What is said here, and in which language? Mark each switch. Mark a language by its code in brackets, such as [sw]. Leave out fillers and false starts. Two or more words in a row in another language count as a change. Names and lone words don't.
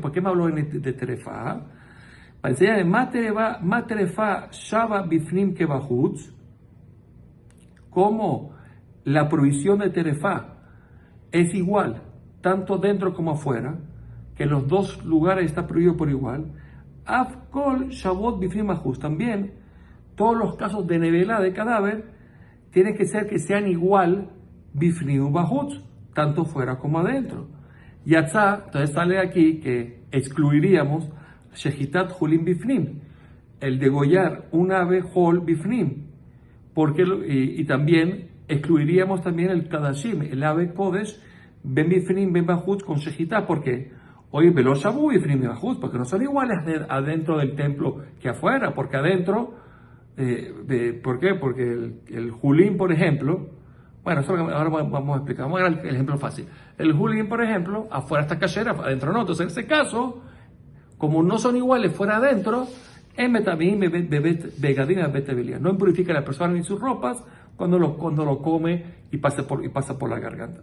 [es] ¿Por qué me habló de Terefá? Para enseñar [he] מה טרפה שווה בפנים כבחוץ, [es] como la provisión de Terefá es igual, tanto dentro como afuera, que en los dos lugares está prohibido por igual. [he] אף כל ששוו בפנים ובחוץ, [es] también todos los casos de nevela de cadáver tiene que ser que sean igual [he] בפנים ובחוץ, [es] tanto fuera como adentro. Yatzá, entonces sale aquí que excluiríamos [he] שחיטת חולין בפנים, [es] el degollar un ave [he] חול בפנים, [es] porque, y también excluiríamos también el kadashim, el ave kodesh, [he] בין בפנים, בין בחוץ [es] con shechitá, porque [he] הוי ולא שוו בפנים בין בחוץ, [es] porque no son iguales adentro del templo que afuera, porque adentro, ¿por qué? Porque el hulín, por ejemplo, bueno, eso ahora vamos a explicar, vamos a ver el ejemplo fácil. El hulín, por ejemplo, afuera está kasher, adentro no, entonces en ese caso, como no son iguales fuera adentro, no impurifica a la persona ni sus ropas cuando lo come y pasa por la garganta.